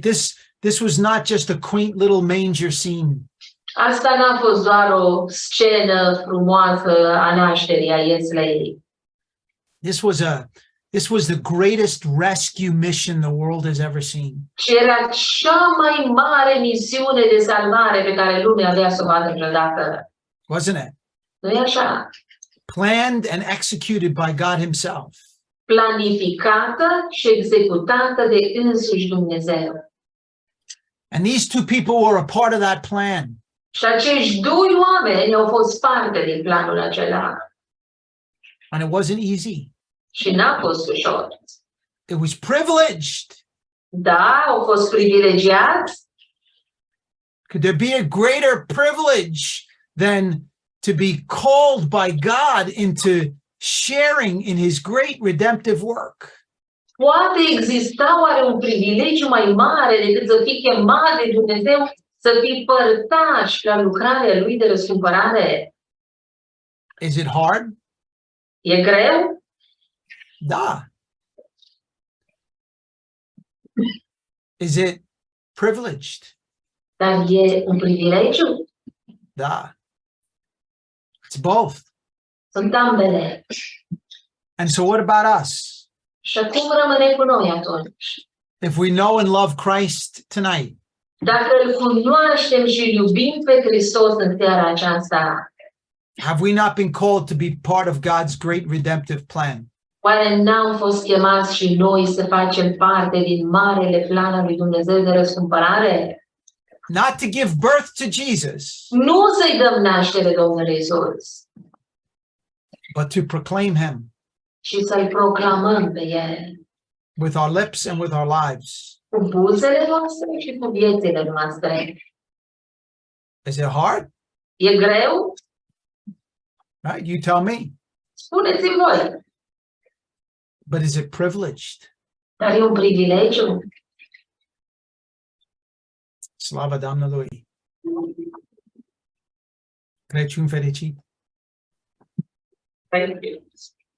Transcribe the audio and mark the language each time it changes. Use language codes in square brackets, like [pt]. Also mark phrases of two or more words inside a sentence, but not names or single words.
[en] This was not just a quaint little manger scene. [ro] Asta n-a fost doar o scenă frumoasă a nașterii a Ieslei. [en] This was the greatest rescue mission the world has ever seen. [ro] Și era cea mai mare misiune de salvare pe care lumea avea să o vadă vreodată. [en] Wasn't it? [ro] Nu e așa? [en] Planned and executed by God himself. [ro] Planificată și executată de însuși Dumnezeu. [en] And these two people were a part of that plan. [ro] Și acești doi oameni au fost parte din planul acela. [en] And it wasn't easy. [ro] Și n-a fost ușor. [en] It was privileged. [ro] Da, au fost privilegiați. [en] Could there be a greater privilege than to be called by God into sharing in his great redemptive work? [ro] Poate exista oare un privilegiu mai mare decât să fii chemat de Dumnezeu să fii părtaș la lucrarea lui de răscumpărare? [en] Is it hard? [ro] E greu? Da. [en] Is it privileged? [ro] Dar e un privilegiu? Da. [en] It's both. [ro] Sunt ambele. [en] And so what about us? [ro] Și acum rămâne cu noi atunci. [en] If we know and love Christ tonight, [ro] Dacă îl cunoaștem și îl iubim pe Hristos în seara aceasta, [en] have we not been called to be part of God's great redemptive plan? [ro] oare n-am fost chemați și noi să facem parte din marele plan al lui Dumnezeu de răscumpărare? [en] Not to give birth to Jesus, [ro] Nu să-i dăm naștere Domnului Iisus, [en] but to proclaim him [ro] ci să-L proclamăm pe El [en] with our lips and with our lives. [ro] cu buzele noastre și cu viețile noastre. [en] Is it hard? [ro] E greu? [en] Right? You tell me. [ro] Spuneți-mi voi. [en] But is it privileged? [ro] Dar e un privilegiu. Slava Domnului. Crăciun fericit. [en] Thank you.